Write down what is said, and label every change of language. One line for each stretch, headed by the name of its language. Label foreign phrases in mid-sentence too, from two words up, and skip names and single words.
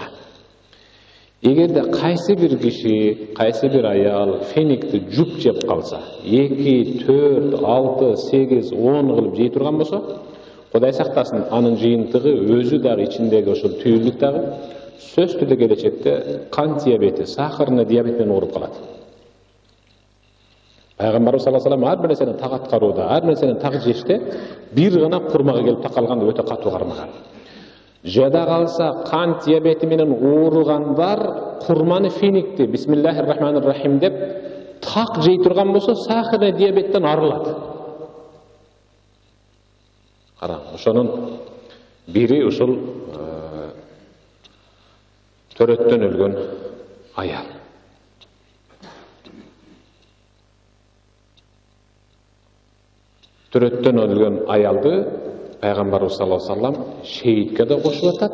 Kyrgyz: Эгерде кайсы бир киши, кайсы бир аял феникти жуп жеп калса, 2, 4, 6, 8, 10 кылып жей турган болсо, Кудай сактасын, анын жыйынтыгы өзү дагы ичиндеги ошол түйүлдүк дагы сөз түрдө келечекте кан диабети,
Russian: сахарный диабет
Kyrgyz: менен ооруп калат. Пайгамбарыбыз
Arabic: صلى الله عليه وسلم
Kyrgyz: ар бир нерсени так аткарууда, ар бир нерсени так жеште бир гана курмага келип такалганда өтө катуу кармаган. Жада калса кан диабети менен ооругандар курманы финикти
Arabic: بسم الله الرحمن الرحيم
Kyrgyz: деп так жей турган болсо,
Russian: сахарный диабеттен
Kyrgyz: арылат. Караң, ошонун бири ушул төрөттөн өлгөн аял. Төрөттөн өлгөн аялды Пайгамбарыбыз
Arabic: صلى الله عليه وسلم
Kyrgyz: шейитке да кошуп атат.